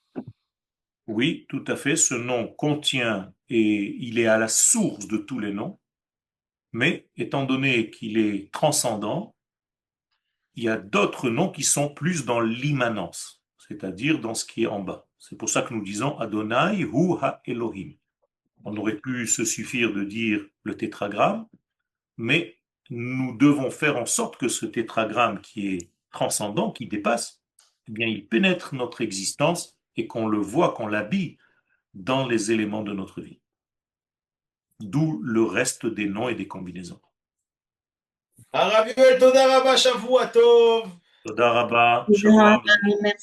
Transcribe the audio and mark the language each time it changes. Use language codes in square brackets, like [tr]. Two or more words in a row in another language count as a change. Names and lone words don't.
[fr] Oui, tout à fait, ce nom contient et il est à la source de tous les noms, mais étant donné qu'il est transcendant, il y a d'autres noms qui sont plus dans l'immanence, c'est-à-dire dans ce qui est en bas. C'est pour ça que nous disons [he] Adonai hu ha-Elohim. [fr] On aurait pu se suffire de dire le tétragramme, mais nous devons faire en sorte que ce tétragramme qui est transcendant qui dépasse, eh bien, il pénètre notre existence et qu'on le voit, qu'on l'habille dans les éléments de notre vie. D'où le reste des noms et des combinaisons. [he] Arav Yoel, Toda Rabba, Shavua Tov. Toda Rabba, Shavua. [fr] Merci.